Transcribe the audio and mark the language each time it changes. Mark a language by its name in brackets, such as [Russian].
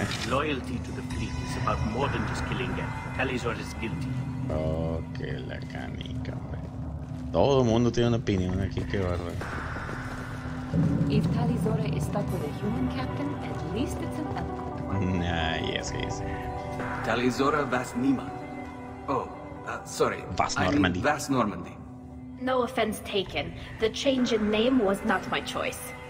[English] Loyalty to the fleet is about more than just killing them. Tali'Zorah is guilty. [Spanish] Oh, que la canica, hombre. Todo el mundo tiene una opinión aquí, qué bárbaro. [English] If Tali'Zorah is stuck with a human captain, at least it's an eloquent one. Yes. Tali'Zorah Vas Nima. Oh, sorry. Vas Normandy. Vas Normandy. No offense taken. The change in name was not my choice.